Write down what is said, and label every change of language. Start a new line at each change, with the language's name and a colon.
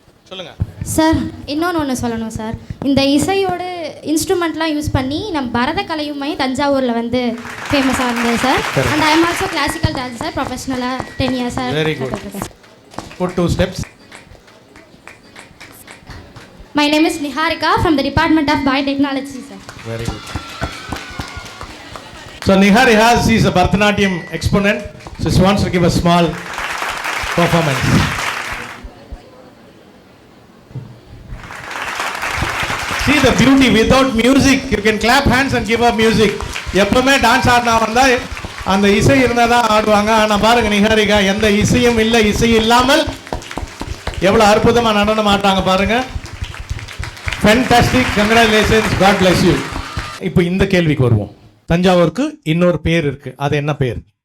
Tamil: சொல்லுங்க சார். இன்னொன்று சொல்லணும் சார். இந்த இசையோட இன்ஸ்ட்ருமெண்ட்லாம் யூஸ் பண்ணி நம்ம பரதக்கலையுமே தஞ்சாவூரில் வந்து ஃபேமஸாக இருந்தது sir.
English: And I am also classical dancer ப்ரொஃபஷனலாக 10 years sir. Very good. Put 2 steps. My name is Niharika from the Department of Biotechnology, sir. Very good. So Niharika, she is a Bharatanatyam exponent. So she wants to give a small performance. See the beauty without music. You can clap hands and give her music.
Tamil: எப்பவுமே dance ஆடினா வந்தால் அந்த இசை இருந்தால் தான் ஆடுவாங்க. ஆனால் பாருங்க நிஹாரிகா, எந்த இசையும் இல்லை. இசை இல்லாமல் எவ்வளோ அற்புதமாக நடனம் ஆடுறாங்க பாருங்க.
English: Fantastic. Congratulations. God bless you.
Tamil: இப்போ இந்த கேள்விக்கு வருவோம். தஞ்சாவூருக்கு இன்னொரு பேர் இருக்கு. அது என்ன பேர்?